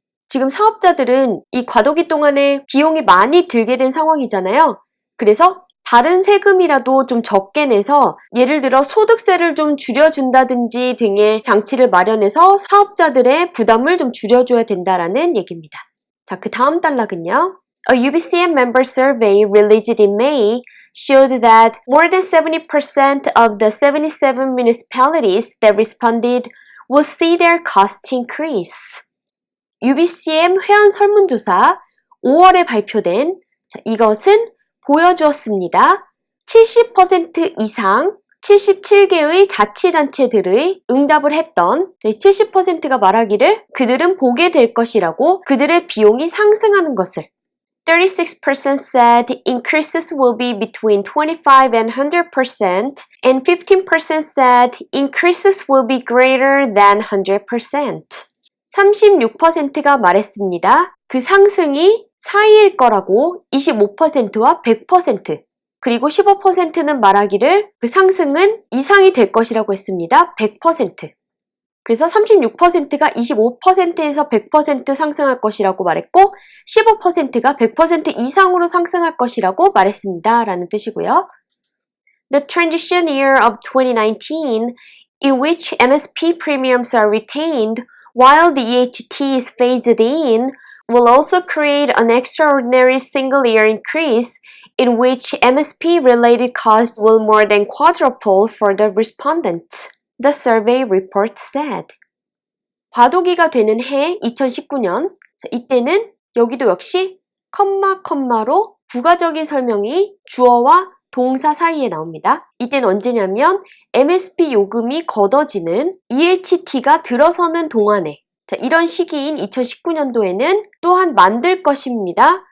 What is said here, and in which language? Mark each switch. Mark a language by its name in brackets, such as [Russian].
[Korean] 지금 사업자들은 이 과도기 동안에 비용이 많이 들게 된 상황이잖아요. 그래서 다른 세금이라도 좀 적게 내서 예를 들어 소득세를 좀 줄여준다든지 등의 장치를 마련해서 사업자들의 부담을 좀 줄여줘야 된다라는 얘기입니다. 자, 그 다음 단락은요. [English] A UBCM member survey released in May showed that more than 70% of the 77 municipalities that responded will see their costs increase. [Korean] UBCM 회원 설문조사 5월에 발표된 이것은 보여주었습니다. 70% 이상 77개의 자치단체들의 응답을 했던 70%가 말하기를 그들은 보게 될 것이라고 그들의 비용이 상승하는 것을 [English] 36% said increases will be between 25 and 100% and 15% said increases will be greater than 100%. [Korean] 36%가 말했습니다. 그 상승이 사이일 거라고 25%와 100% 그리고 15%는 말하기를 그 상승은 이상이 될 것이라고 했습니다. 100%. 그래서 36%가 25%에서 100% 상승할 것이라고 말했고 15%가 100% 이상으로 상승할 것이라고 말했습니다. 라는 뜻이고요. [English] The transition year of 2019 in which MSP premiums are retained while the EHT is phased in will also create an extraordinary single-year increase in which MSP-related costs will more than quadruple for the respondents, the survey report said. [Korean] 과도기가 되는 해 2019년, 이때는 여기도 역시 컴마로 부가적인 설명이 주어와 동사 사이에 나옵니다. 이때는 언제냐면 MSP 요금이 걷어지는 EHT가 들어서는 동안에 자, 이런 시기인 2019년도에는 또한 만들 것입니다.